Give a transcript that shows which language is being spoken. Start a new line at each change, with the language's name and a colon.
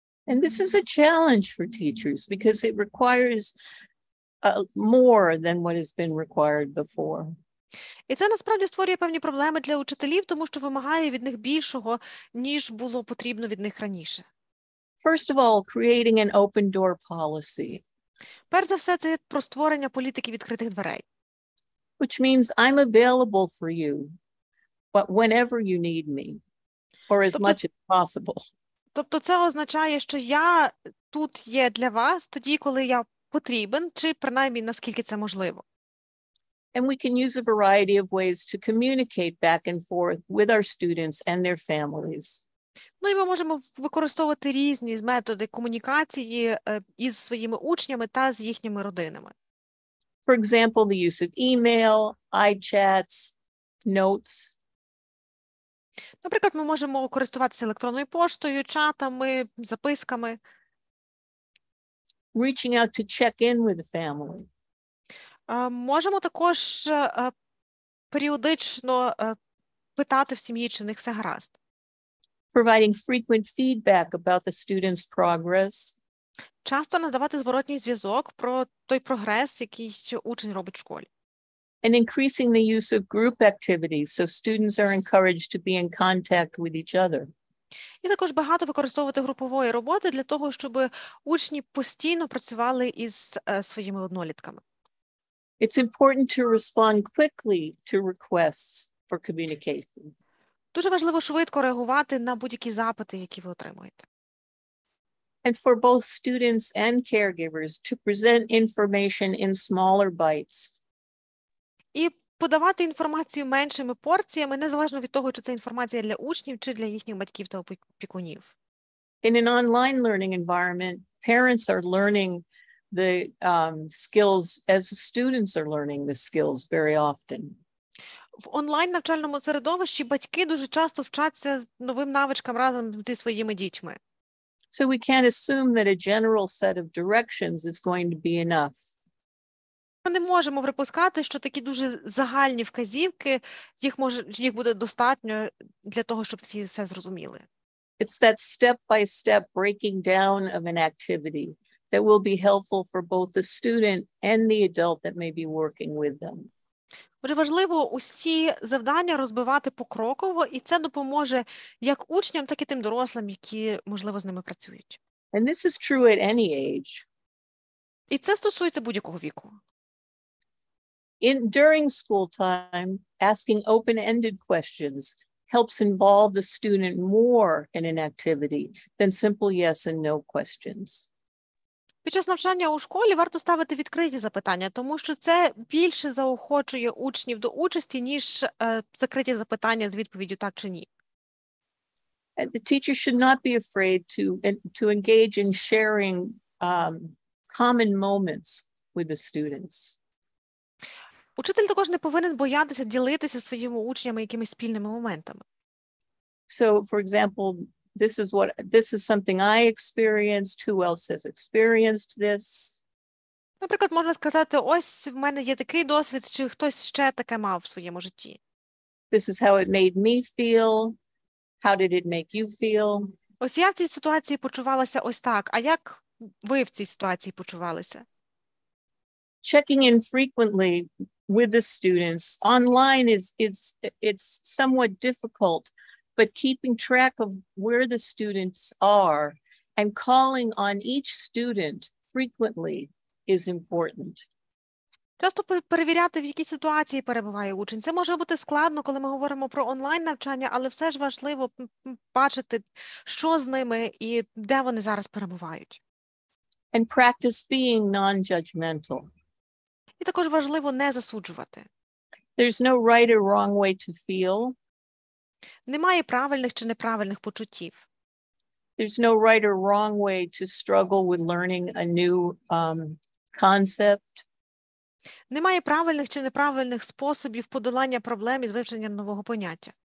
English: And this is a challenge for teachers because it requires more than what has been required before.
Ukrainian: І це насправді створює певні проблеми для учителів, тому що вимагає від них більшого, ніж було потрібно від них раніше.
English: First of all, creating an open door policy.
Ukrainian: Перш за все, це про створення політики відкритих дверей.
English: Which means I'm available for you, but whenever you need me, or as much as possible.
Ukrainian: Тобто це означає, що я тут є для вас тоді, коли я потрібен, чи принаймні наскільки це можливо.
English: And we can use a variety of ways to communicate back and forth with our students and their families.
Ukrainian: Ну і ми можемо використовувати різні методи комунікації із своїми учнями та з їхніми родинами.
English: For example, the use of email, iChats, notes.
Ukrainian: Наприклад, ми можемо користуватися електронною поштою, чатами, записками.
English: Reaching out to check in with the family.
Ukrainian: Можемо також періодично питати в сім'ї, чи в них все гаразд.
English: Providing frequent feedback about the student's progress.
Ukrainian: Часто надавати зворотній зв'язок про той прогрес, який учень робить в школі.
English: And increasing the use of group activities so students are encouraged to be in contact with each other.
Ukrainian: І також багато використовувати групової роботи для того, щоб учні постійно працювали із своїми однолітками.
English: It's important to respond quickly to requests for communication.
Ukrainian: Дуже важливо швидко реагувати на будь-які запити, які ви отримуєте.
English: And for both students and caregivers to present information in smaller bites.
Ukrainian: І подавати інформацію меншими порціями, незалежно від того, чи це інформація для учнів, чи для їхніх батьків та опікунів.
English: In an online learning environment, parents are learning the skills as the students are learning the skills very often.
Ukrainian: В онлайн-навчальному середовищі батьки дуже часто вчаться новим навичкам разом зі своїми дітьми.
English: So we can't assume that a general set of directions is going to be enough.
Ukrainian: Ми не можемо припускати, що такі дуже загальні вказівки, їх буде достатньо для того, щоб всі все зрозуміли.
English: It's that step-by-step breaking down of an activity that will be helpful for both the student and the adult that may be working with them.
Ukrainian: Дуже важливо усі завдання розбивати покроково, і це допоможе як учням, так і тим дорослим, які, можливо, з ними працюють.
English: And this is true at any age.
Ukrainian: І це стосується будь-якого віку.
English: During school time, asking open-ended questions helps involve the student more in an activity than simple yes and no questions.
Ukrainian: Під час навчання у школі варто ставити відкриті запитання, тому що це більше заохочує учнів до участі, ніж закриті запитання з відповіддю так чи ні.
English: And the teacher should not be afraid to engage in sharing common moments with the students.
Ukrainian: Учитель також не повинен боятися ділитися своїми учнями якимись спільними моментами.
English: So, for example, this is something I experienced. Who else has experienced this?
Ukrainian: Наприклад, можна сказати, ось в мене є такий досвід, чи хтось ще таке мав в своєму житті.
English: This is how it made me feel. How did it make you feel?
Ukrainian: Ось я в цій ситуації почувалася ось так, а як ви в цій ситуації почувалися?
English: Checking in frequently with the students online it's somewhat difficult, but keeping track of where the students are and calling on each student frequently is important.
Ukrainian: Часто перевіряти, в якій ситуації перебуває учень. Це може бути складно, коли ми говоримо про онлайн-навчання, але все ж важливо бачити, що з ними і де вони зараз перебувають.
English: And practice being non-judgmental.
Ukrainian: І також важливо не засуджувати.
English: There's no right or wrong way to feel.
Ukrainian: Немає правильних чи неправильних почуттів.
English: There's no right or wrong way to struggle with learning a new concept.
Ukrainian: Немає правильних чи неправильних способів подолання проблем із вивченням нового поняття.